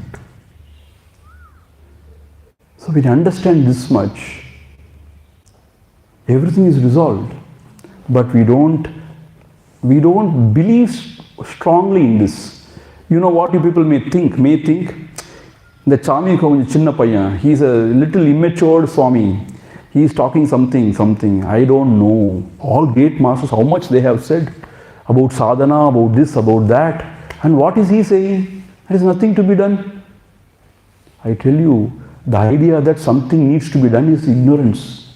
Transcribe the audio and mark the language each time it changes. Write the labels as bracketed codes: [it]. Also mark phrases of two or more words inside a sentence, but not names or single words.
[en] So when you understand this much, everything is resolved. But we don't believe strongly in this. You know what you people may think? [ta] The சாமி கொஞ்சம் சின்ன பையன், [en] he is a little immature Swami. He is talking something. I don't know. All great masters, how much they have said about sadhana, about this, about that. And what is he saying? There is nothing to be done. I tell you, the idea that something needs to be done is ignorance.